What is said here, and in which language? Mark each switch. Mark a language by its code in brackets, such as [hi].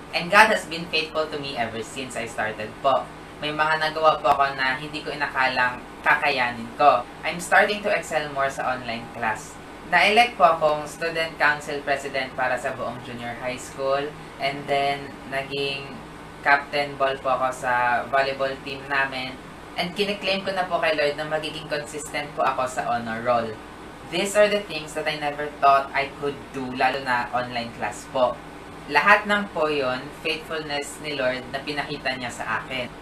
[en] And God has been faithful to me ever since I started po. [tl] May mga nagawa po ako na hindi ko inakalang kakayanin ko. [en] I'm starting to excel more sa online class. [tl] Na-elect po akong Student Council President para sa buong junior high school. [en] And then, [tl] naging captain ball po ako sa volleyball team namin. And kiniklaim ko na po kay Lord na magiging consistent po ako sa honor roll. [en] These are the things that I never thought I could do, [tl] lalo na online class po. Lahat ng po yun, faithfulness ni Lord na pinakita niya sa akin.